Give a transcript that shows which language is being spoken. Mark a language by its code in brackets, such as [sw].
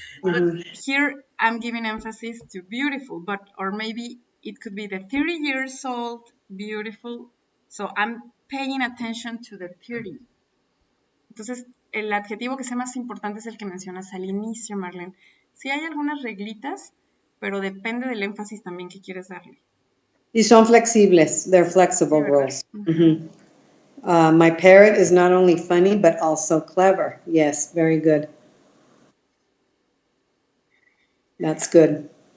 [en] But here I'm giving emphasis to beautiful, but, or maybe it could be the 30 years old, beautiful. So I'm paying attention to the 30. [es] Entonces, el adjetivo que sea más importante es el que mencionas al inicio, Marlene. Sí hay algunas reglitas, pero depende del énfasis también que quieres darle. Y son flexibles. [en] They're flexible rules. My parrot is not only funny, but also clever. Yes, very good. That's good.